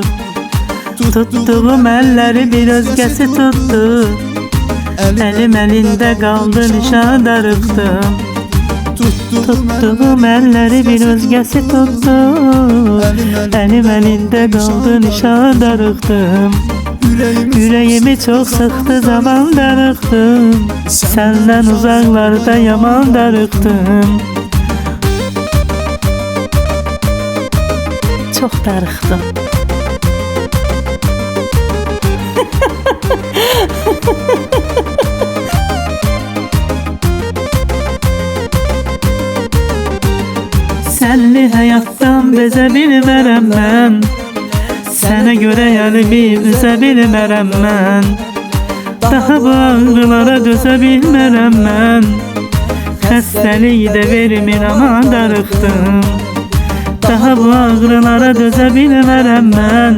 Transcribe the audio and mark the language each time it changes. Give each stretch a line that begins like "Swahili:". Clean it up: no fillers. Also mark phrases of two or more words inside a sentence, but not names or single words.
Azerbaijani: Tutduğum əlləri bir özgəsi tutdu. Əlim əlində qaldı, nişan darıqdım. Tutduğum əlləri bir özgəsi tutdu. Əlim əlində qaldı, nişan darıqdım.
Turkish: Yüreğimi çok sıktı, zaman darıktım. Senden uzaklarda yaman darıktım. Çok darıktım. Senli hayattan
Azerbaijani: beze bilmərəm mən. Sənə görə əlimi üzə bilmərəm mən. Daha bu ağrılara dözə bilmərəm mən. Xəstəlik də vermir, aman darıxdım. Daha bu ağrılara dözə bilmərəm mən.